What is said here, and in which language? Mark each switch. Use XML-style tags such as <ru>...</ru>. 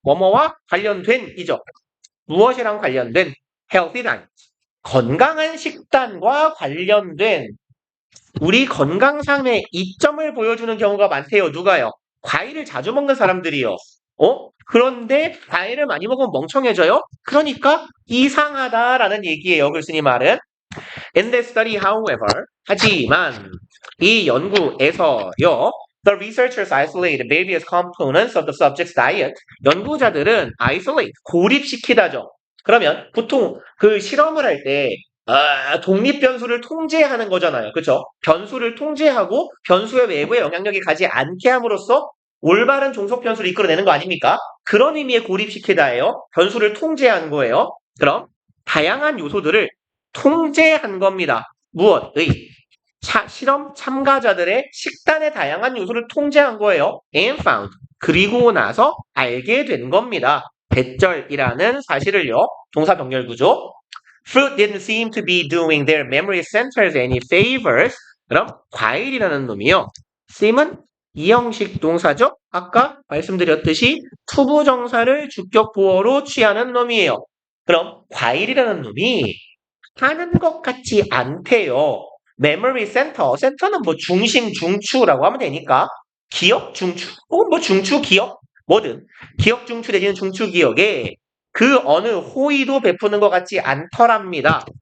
<ko>뭐뭐와 관련된 이죠. 무엇이랑 관련된 healthy diet 건강한 식단과 관련된 우리 건강상의 이점을 보여주는 경우가 많대요. 누가요? 과일을 자주 먹는 사람들이요. 그런데 과일을 많이 먹으면 멍청해져요? 그러니까 이상하다라는 얘기예요. 글쓴이 말은.</ko> <en>In this study, however,</en> <ko>하지만 이 연구에서요.</ko> <en>The researchers isolate various components of the subject's diet.</en> <ko>연구자들은 isolate, 고립시키다죠. 그러면 보통 그 실험을 할 때 독립 변수를 통제하는 거잖아요. 그렇죠? 변수를 통제하고 변수의 외부에 영향력이 가지 않게 함으로써 올바른 종속 변수를 이끌어내는 거 아닙니까? 그런 의미의 고립시키다예요. 변수를 통제한 거예요. 그럼 다양한 요소들을 통제한 겁니다. 무엇의? 실험 참가자들의 식단의 다양한 요소를 통제한 거예요.</ko> <en>And found.</en> <ko>그리고 나서 알게 된 겁니다. 배절이라는 사실을요. 동사 병렬 구조.</ko> <en>Fruit didn't seem to be doing their memory centers any favors.</en> <ko>그럼 과일이라는 놈이요. seem은 이형식 동사죠. 아까 말씀드렸듯이 투부정사를 주격 보어로 취하는 놈이에요. 그럼 과일이라는 놈이 하는 것 같지 않대요. memory center, 센터는 뭐 중심, 중추라고 하면 되니까 기억, 중추, 혹은 뭐 중추, 기억, 뭐든 기억 중추 내지는 중추 기억에 그 어느 호의도 베푸는 것 같지 않더랍니다.</ko>